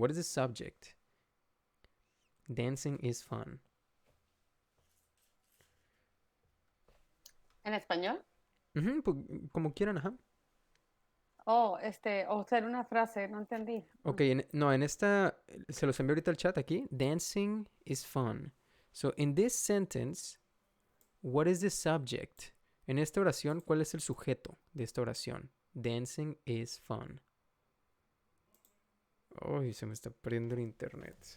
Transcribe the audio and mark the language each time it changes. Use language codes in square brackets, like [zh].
[en] What is the subject? Dancing is fun. [es] ¿En español? Como quieran, ajá. Oh, o ser una frase, no entendí. Ok, no, en esta, se los envío ahorita al chat aquí. [en] Dancing is fun. So, in this sentence, what is the subject? [es] En esta oración, ¿cuál es el sujeto de esta oración? [en] Dancing is fun. [es] Uy, se me está perdiendo el internet.